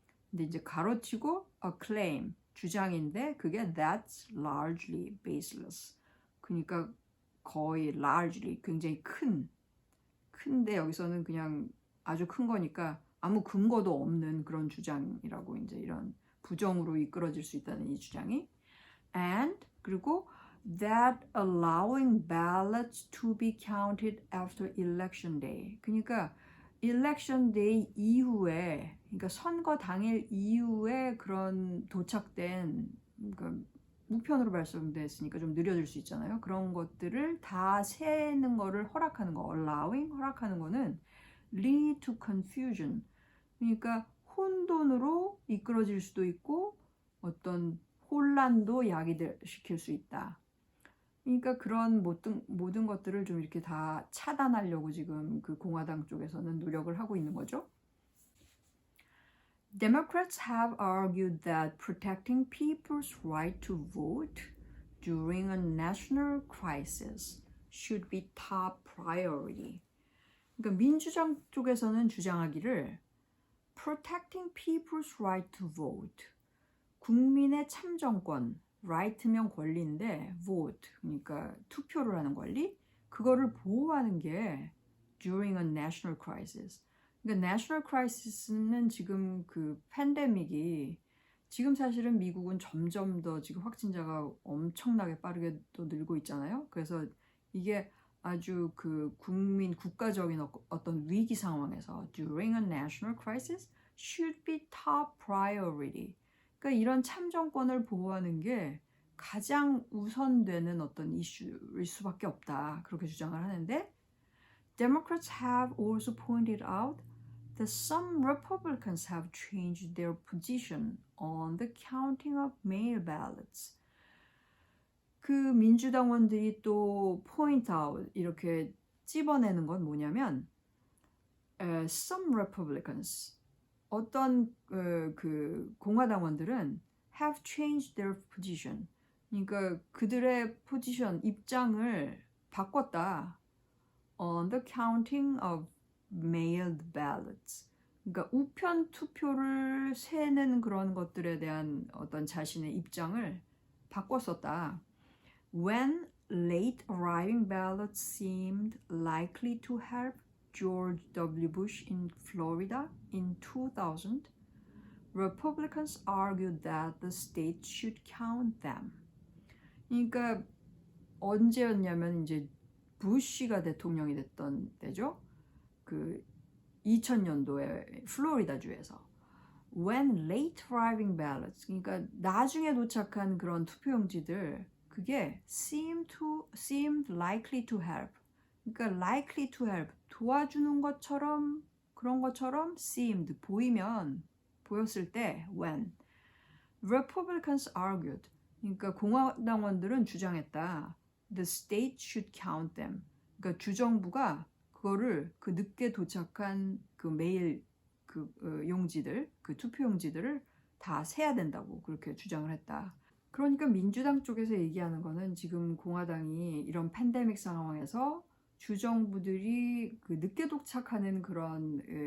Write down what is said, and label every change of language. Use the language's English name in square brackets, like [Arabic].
[Korean] 근데 이제 가로치고 [English] a claim, [Korean] 주장인데 그게 [English] that's largely baseless. [Korean] 그러니까 거의 largely, 굉장히 큰데 여기서는 그냥 아주 큰 거니까 아무 근거도 없는 그런 주장이라고 이제 이런 부정으로 이끌어질 수 있다는 이 주장이. [English] And [Korean] 그리고 [English] that allowing ballots to be counted after election day. [Korean] 그러니까 election day 이후에, 그러니까 선거 당일 이후에 그런 도착된, 그러니까 우편으로 발송됐으니까 좀 느려질 수 있잖아요. 그런 것들을 다 세는 거를 허락하는 거, allowing, 허락하는 거는 [English] lead to confusion. [Korean] 그러니까 혼돈으로 이끌어질 수도 있고 어떤 혼란도 야기시킬 수 있다. 그러니까 그런 모든 것들을 좀 이렇게 다 차단하려고 지금 그 공화당 쪽에서는 노력을 하고 있는 거죠. [English] Democrats have argued that protecting people's right to vote during a national crisis should be top priority. [Korean] 그러니까 민주당 쪽에서는 주장하기를 [English] protecting people's right to vote, [Korean] 국민의 참정권, right면 권리인데 vote, 그러니까 투표를 하는 권리, 그거를 보호하는 게 [English] during a national crisis, [Korean] 그러니까 national crisis는 지금 그 팬데믹이 지금 사실은 미국은 점점 더 지금 확진자가 엄청나게 빠르게 또 늘고 있잖아요. 그래서 이게 아주 그 국가적인 어떤 위기 상황에서 [English] during a national crisis should be top priority. [Korean] 그러니까 이런 참정권을 보호하는 게 가장 우선되는 어떤 이슈일 수밖에 없다. 그렇게 주장을 하는데 [English] Democrats have also pointed out that some Republicans have changed their position on the counting of mail ballots. [Korean] 그 민주당원들이 또 [English] point out [Korean] 이렇게 찝어내는 건 뭐냐면 [English] some Republicans [Korean] 어떤 그 공화당원들은 [English] have changed their position. [Korean] 그러니까 그들의 포지션 입장을 바꿨다. [English] On the counting of mailed ballots. [Korean] 그러니까 우편 투표를 세는 그런 것들에 대한 어떤 자신의 입장을 바꿨었다. [English] When late arriving ballots seemed likely to help George W. Bush in Florida in 2000, Republicans argued that the state should count them. [Korean] 그러니까 언제였냐면 이제 부시가 대통령이 됐던 때죠. 그 2000년도에 플로리다주에서 [English] when late arriving ballots [Korean] 그러니까 나중에 도착한 그런 투표용지들 그게 [English] seemed likely to help [Korean] 그러니까 [English] likely to help [Korean] 도와주는 것처럼 그런 것처럼 seemed 보였을 때 [English] when Republicans argued [Korean] 그러니까 공화당원들은 주장했다. [English] The state should count them. [Korean] 그러니까 주정부가 그거를 그 늦게 도착한 그 메일 그 용지들, 그 투표용지들을 다 세야 된다고 그렇게 주장을 했다. 그러니까 민주당 쪽에서 얘기하는 거는 지금 공화당이 이런 팬데믹 상황에서 주정부들이 그 늦게 도착하는 그런